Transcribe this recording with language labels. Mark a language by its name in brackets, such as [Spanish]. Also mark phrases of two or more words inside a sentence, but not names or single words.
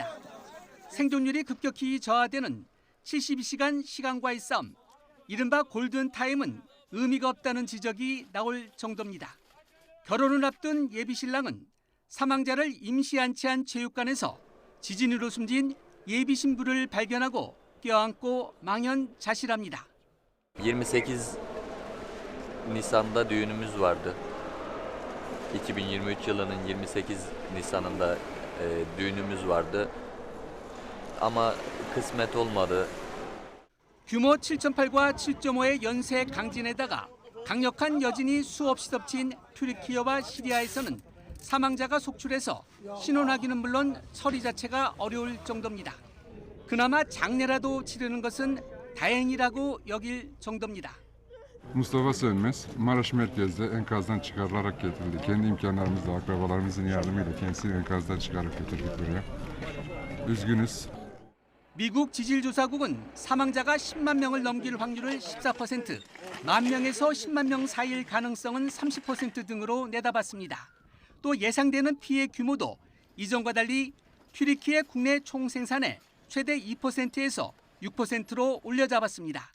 [Korean] 생존율이 급격히 저하되는 72시간 시간과의 싸움, 이른바 골든타임은 의미가 없다는 지적이 나올 정도입니다. 결혼을 앞둔 예비신랑은 사망자를 임시 안치한 체육관에서 지진으로 숨진 예비신부를 발견하고 껴안고 망연자실합니다. [Turkish] 28 Nisan'da düğünümüz vardı. 2023 yılının 28 Nisan'ında düğünümüz vardı. Ama kısmet olmadı. [Korean] 규모 7.8과 7.5의 연쇄 강진에다가 강력한 여진이 수없이 덮친 튀르키예와 시리아에서는 사망자가 속출해서 신원하기는 물론 처리 자체가 어려울 정도입니다. 그나마 장례라도 치르는 것은 dayan이라고 여길 정도입니다. [Turkish] Mustafa Sönmez, Maraş merkezde enkazdan çıkarılarak getirildi. Kendi imkanlarımızla, akrabalarımızın yardımıyla kendisini enkazdan çıkarıp getirdik buraya. Üzgünüz. [Korean] 미국 지질조사국은 사망자가 10만 명을 넘길 확률을 14%, 만 명에서 10만 명 사이일 가능성은 30% 등으로 내다봤습니다. 또 예상되는 피해 규모도 이전과 달리 튀르키예 국내 총생산의 최대 2%에서 6%로 올려잡았습니다.